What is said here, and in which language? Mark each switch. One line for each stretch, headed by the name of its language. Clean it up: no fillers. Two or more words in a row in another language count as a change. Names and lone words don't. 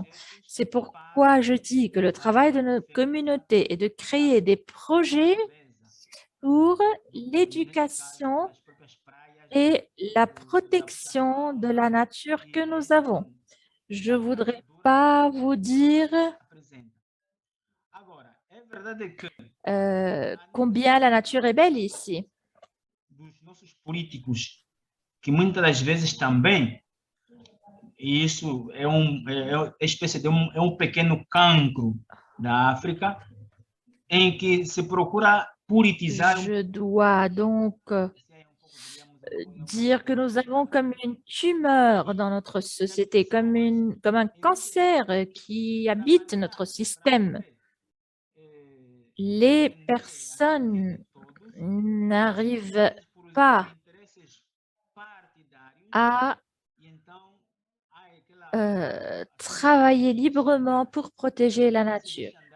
French: C'est pourquoi je dis que le travail de notre communauté est de créer des projets pour l'éducation et la protection de la nature que nous avons. Je ne voudrais pas vous dire combien la nature est belle ici.
Portuguese: Que muitas das vezes também, e isso é espécie de pequeno cancro da África, em que se procura politizar.
French: Je dois donc dire que nous avons comme une tumeur dans notre société, comme un cancer qui habite notre système. Les personnes n'arrivent pas à travailler librement pour protéger la nature.